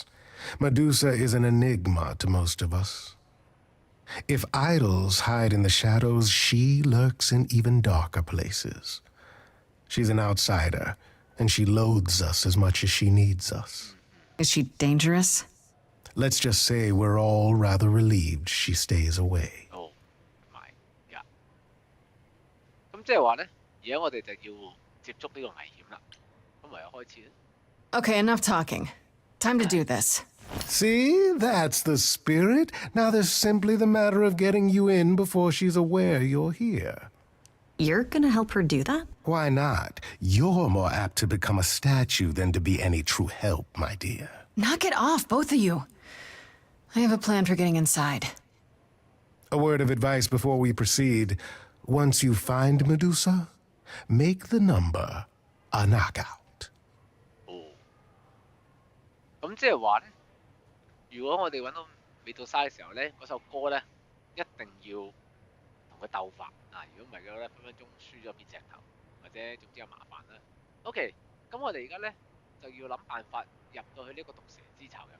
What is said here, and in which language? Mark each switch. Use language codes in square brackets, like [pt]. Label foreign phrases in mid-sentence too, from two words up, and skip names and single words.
[en] Medusa is an enigma to most of us. If idols hide in the shadows, she lurks in even darker places. She's an outsider, and she loathes us as much as she needs us. Is she dangerous? Let's just say we're all rather relieved she stays away. Oh my god！ [yue] 咁即係話咧，而家我哋就要接觸呢個危險啦。咁唯有開始啦。 [en] Okay, enough talking. Time to do this. See? That's the spirit. Now there's simply the matter of getting you in before she's aware you're here. You're gonna help her do that? Why not? You're more apt to become a statue than to be any true help, my dear. Knock it off, both of you. I have a plan for getting inside. A word of advice before we proceed. Once you find Medusa, make the number a knockout. [yue] 哦，咁即係話咧，如果我哋揾到美杜莎嘅時候咧，嗰首歌咧一定要同佢鬥法啊！如果唔係嘅咧，分分鐘輸咗變石頭，或者總之有麻煩啦。OK，咁我哋而家咧就要諗辦法入到去呢個毒蛇之巢入面。